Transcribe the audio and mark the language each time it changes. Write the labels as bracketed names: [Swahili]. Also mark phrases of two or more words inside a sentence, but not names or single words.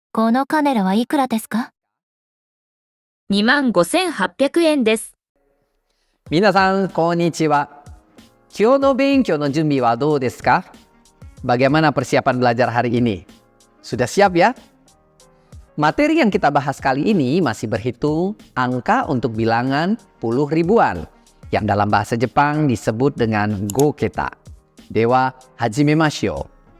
[Japanese] このカメラはいくらですか？ 25,800 円です。皆さん、こんにちは。今日の勉強の準備はどうですか? [Indonesian] Bagaimana persiapan belajar hari ini? Sudah siap ya? Materi yang kita bahas kali ini masih berhitung angka untuk bilangan puluh ribuan yang dalam bahasa Jepang disebut dengan goketa. [Japanese] では始めましょう.